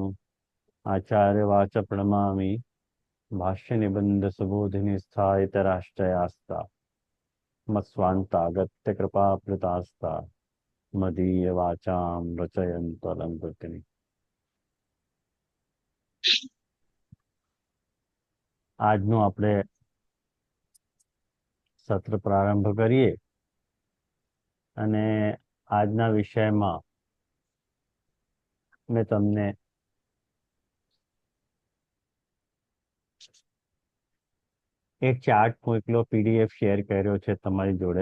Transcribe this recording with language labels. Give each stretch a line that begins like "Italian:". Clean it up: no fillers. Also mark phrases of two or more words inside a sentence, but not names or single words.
Sanskrit: आचार्य वाच प्रणमामि भाष्य निबंध सुबोधिनी स्थायित राष्ट्रयास्ता मत्स्वांतागत्य कृपा प्रतास्ता मदीय वाचाम रचयन्तलंकृतिनि.
Gujarati: આજનું આપણે સત્ર પ્રારંભ કરીએ અને આજના વિષયમાં મેં તમને એક ચાર્ટ મોકલો,
English: PDF share
Gujarati: કર્યો છે તમારી જોડે.